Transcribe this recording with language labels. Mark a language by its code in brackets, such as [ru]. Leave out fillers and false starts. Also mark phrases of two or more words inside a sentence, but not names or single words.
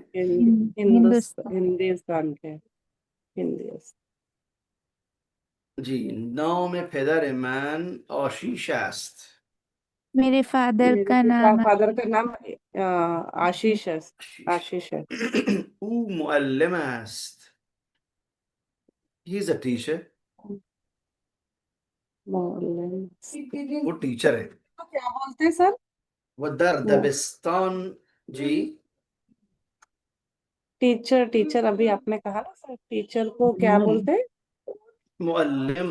[hi] हिंदुस्तान. हिंदुस्तान के हिंदी जी. [fa] نام پدر من آشیش است. [hi] मेरे फादर मेरे का नाम फादर का नाम आशीष है. आशीष है. [fa] او معلم است. [en] he is a teacher. [hi] वो टीचर है. तो क्या बोलते हैं सर? [fa] او در دبستان, जी. [hi] टीचर अभी आपने कहा ना सर, टीचर को क्या बोलते हैं? मुअल्लिम.